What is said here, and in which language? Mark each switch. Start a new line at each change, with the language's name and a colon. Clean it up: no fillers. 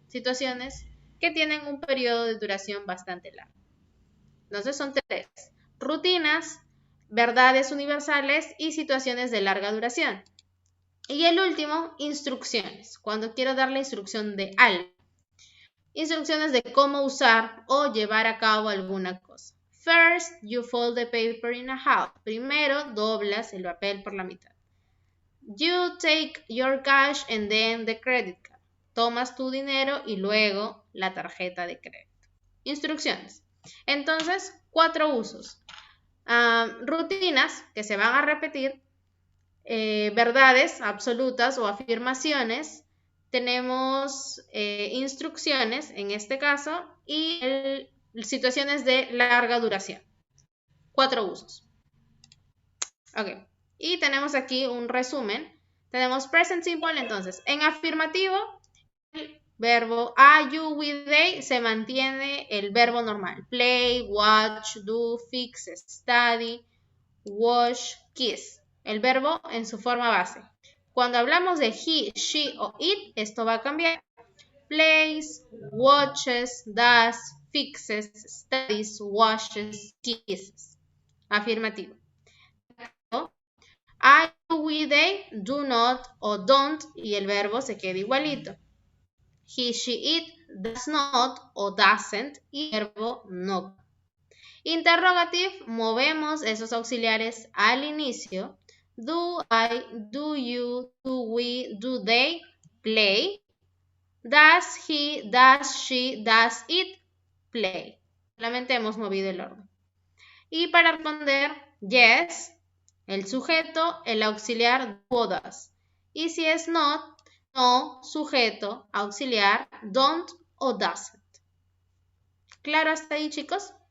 Spanish: Situaciones que tienen un periodo de duración bastante largo. Entonces son 3. Rutinas, verdades universales y situaciones de larga duración. Y el último, instrucciones. Cuando quiero dar la instrucción de algo. Instrucciones de cómo usar o llevar a cabo alguna cosa.
English: First, you fold the paper in a half.
Spanish: Primero, doblas el papel por la mitad.
English: You take your cash and then the credit card.
Spanish: Tomas tu dinero y luego la tarjeta de crédito. Instrucciones. Entonces, 4 usos. Rutinas que se van a repetir. Verdades absolutas o afirmaciones. Tenemos instrucciones en este caso y situaciones de larga duración. 4 usos. Ok. Y tenemos aquí un resumen. Tenemos present simple, entonces, en afirmativo, el verbo are, you, we, they, se mantiene el verbo normal.
English: Play, watch, do, fix, study, wash, kiss.
Spanish: El verbo en su forma base. Cuando hablamos de he, she o it, esto va a cambiar.
English: Plays, watches, does, fixes, studies, washes, kisses. Afirmativo.
Spanish: I, we, they, do not o don't y el verbo se queda igualito. He, she, it, does not o doesn't y el verbo no. Interrogative, movemos esos auxiliares al inicio.
English: Do I, do you, do we, do they play? Does he, does she, does it play?
Spanish: Solamente hemos movido el orden. Y para responder yes, el sujeto, el auxiliar do o does. Y si es not, no, sujeto, auxiliar, don't o doesn't. ¿Claro hasta ahí, chicos?